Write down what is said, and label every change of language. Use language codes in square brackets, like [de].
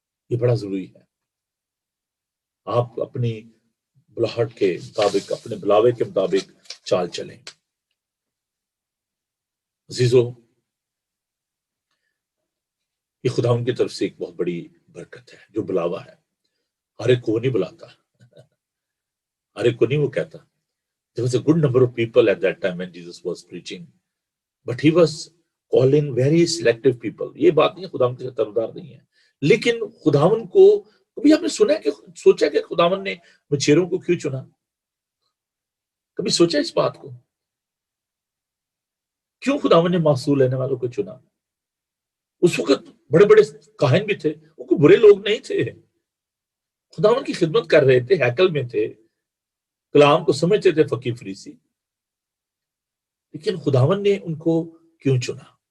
[hi] ये बड़ा जरूरी है, आप अपनी बुलाहट के मुताबिक, अपने बुलावे के मुताबिक चाल चलें। अजीजों, ये खुदा उनकी तरफ से एक बहुत बड़ी बरकत है जो बुलावा है। हर एक को नहीं बुलाता, हर एक को नहीं वो कहता। [en] There was a good number of people at that time when Jesus was preaching, but he was calling very selective people. [hi] ये बात नहीं, खुदावन के तरफदार नहीं है, लेकिन खुदावन को कभी आपने सुना कि सोचा कि खुदावन ने मछेरों को क्यों चुना? कभी सोचा इस बात को? क्यों खुदावन ने मासूल लेने वालों को चुना? उस वक्त बड़े बड़े काहिन भी थे, वो कोई बुरे लोग नहीं थे, खुदावन की खिदमत कर रहे थे, हैकल में थे, कलाम को समझते थे फकीर फरीसी, लेकिन खुदावन ने उनको क्यों चुना?